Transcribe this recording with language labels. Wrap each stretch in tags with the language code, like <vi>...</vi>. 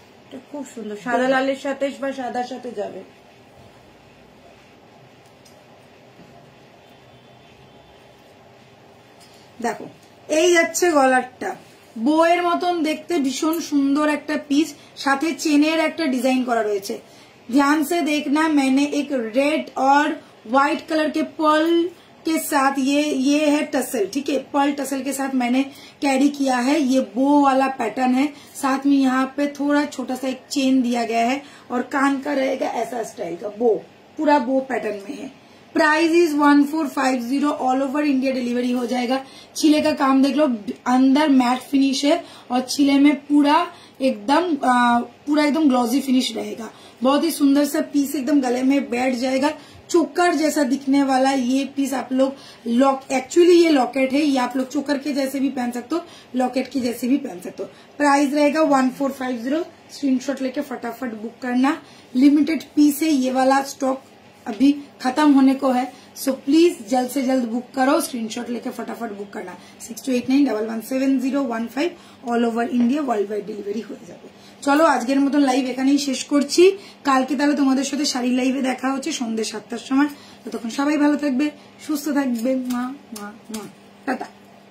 <bn>এটা খুব সুন্দর, সাদা লালের সাথে বা সাদার সাথে যাবে। দেখো এই যাচ্ছে গলারটা, বউয়ের মতন দেখতে ভীষণ সুন্দর একটা পিস, সাথে চেনের একটা ডিজাইন করা রয়েছে।</bn> <hi>ध्यान से देखना, मैंने एक रेड और व्हाइट कलर के पर्ल के साथ ये है टसल, ठीक है। पर्ल टसल के साथ मैंने कैरी किया है। ये बो वाला पैटर्न है, साथ में यहाँ पे थोड़ा छोटा सा एक चेन दिया गया है और कान का रहेगा ऐसा स्टाइल का बो, पूरा बो पैटर्न में है। Price is 1450। All over India delivery हो जाएगा। छिले का काम देख लो, अंदर मैट फिनिश है और छिले में पूरा एकदम ग्लॉसी फिनिश रहेगा। बहुत ही सुंदर सा पीस, एकदम गले में बैठ जाएगा। चोकर जैसा दिखने वाला ये पीस आप लोग एक्चुअली ये लॉकेट है, ये आप लोग चोकर के जैसे भी पहन सकते हो, लॉकेट के जैसे भी पहन सकते हो। प्राइस रहेगा 1450। स्क्रीनशॉट लेके फटाफट बुक करना। लिमिटेड पीस है, ये वाला स्टॉक अभी खत्म होने को है, सो प्लीज जल्द से जल्द बुक करो, स्क्रीनशॉट लेके फटाफट बुक करना।</hi> <bn>6289117015 all over India world wide delivery হয়ে যাবে। চলো আজকের মতন লাইভ এখানেই শেষ করছি। কালকে তাহলে তোমাদের সাথে শাড়ি লাইভে দেখা হচ্ছে সন্ধ্যে 7টার সময়। ততক্ষণ সবাই ভালো থাকবে, সুস্থ থাকবে। মা মা মা টাটা।</bn>